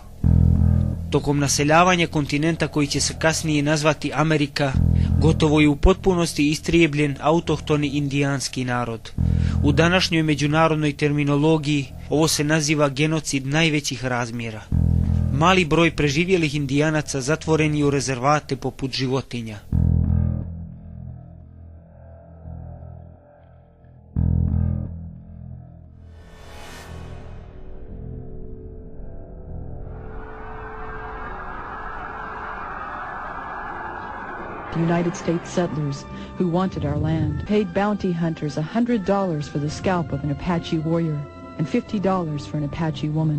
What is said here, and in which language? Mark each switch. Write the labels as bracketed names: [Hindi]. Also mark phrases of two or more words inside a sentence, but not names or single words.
[Bosnian] Tokom naseljavanja kontinenta koji će se kasnije nazvati Amerika, gotovo je u potpunosti istrijebljen autohtoni indijanski narod. U današnjoj međunarodnoj terminologiji ovo se naziva genocid najvećih razmjera. Mali broj preživjelih indijanaca zatvoren je u rezervate poput životinja. [English] The United States settlers who wanted our land paid bounty hunters $100 for the scalp of an Apache warrior and $50 for an Apache woman.